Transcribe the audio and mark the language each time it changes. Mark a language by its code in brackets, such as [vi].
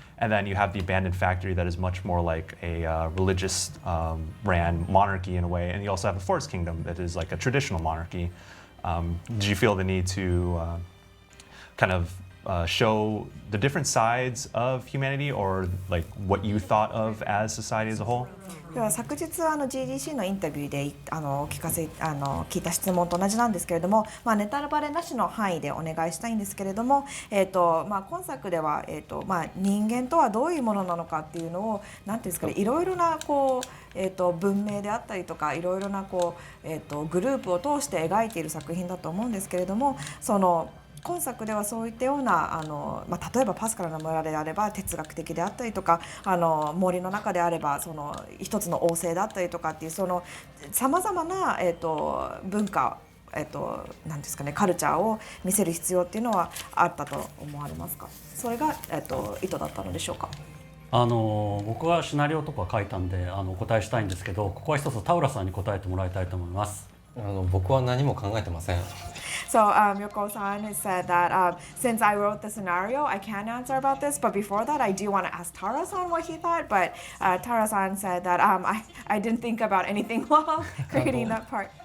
[en] And then you have the abandoned factory that is much more like a religious ran monarchy in a way. And you also have the forest kingdom that is like a traditional monarchy. Did you feel the need to kind of show the different sides of humanity or like what you thought of as society as a whole? [ja] では昨日GDC のインタビューで聞いた質問と同じなんですけれども、ネタバレなしの範囲でお願いしたいんですけれども、今作では、人間とはどういうものなのかっていうのをなんていうんですかね、いろいろな文明であったりとかいろいろなグループを通して描いている作品だと思うんですけれども、今作ではそういったような例えばパスカルの村であれば哲学的であったりとか森の中であれば一つの王政だったりとかっていうさまざまな、文化なんですかね、カルチャーを見せる必要っていうのはあったと思われますか？それが、意図だったのでしょうか？僕はシナリオとか書いたんでお答えしたいんですけど、ここは一つタウラさんに答えてもらいたいと思います。僕は何も考えてません。 [en] So Yoko-san has said that since I wrote the scenario, I can't answer about this. But before that, I do want to ask Taura-san what he thought. But Taura-san said that I didn't think about anything while creating that part.